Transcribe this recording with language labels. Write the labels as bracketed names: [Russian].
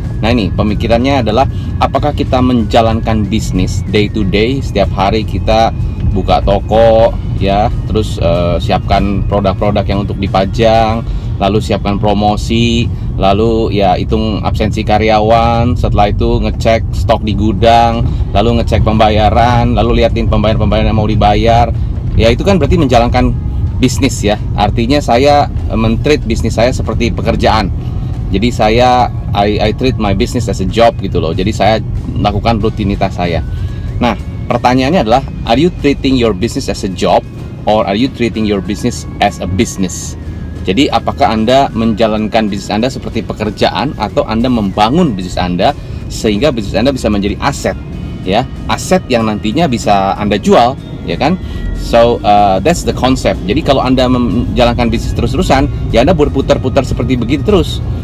[Indonesian] Nah ini pemikirannya adalah apakah kita menjalankan bisnis [English] day to day, [Indonesian] setiap hari kita buka toko ya, terus siapkan produk-produk yang untuk dipajang, lalu siapkan promosi, lalu ya hitung absensi karyawan, setelah itu ngecek stok di gudang, lalu ngecek pembayaran, lalu liatin pembayaran yang mau dibayar. Ya itu kan berarti menjalankan bisnis ya. Artinya saya men-treat bisnis saya seperti pekerjaan. Jadi [English] I treat my business as a job [Indonesian] gitu loh. Jadi saya melakukan rutinitas saya. Nah, pertanyaannya adalah, [English] are you treating your business as a job or are you treating your business as a business? [Indonesian] Jadi apakah Anda menjalankan bisnis Anda seperti pekerjaan atau Anda membangun bisnis Anda sehingga bisnis Anda bisa menjadi aset ya, aset yang nantinya bisa Anda jual, ya kan? [English] So that's the concept. [Indonesian] Jadi kalau Anda menjalankan bisnis terus-terusan, ya Anda berputar-putar seperti begitu terus.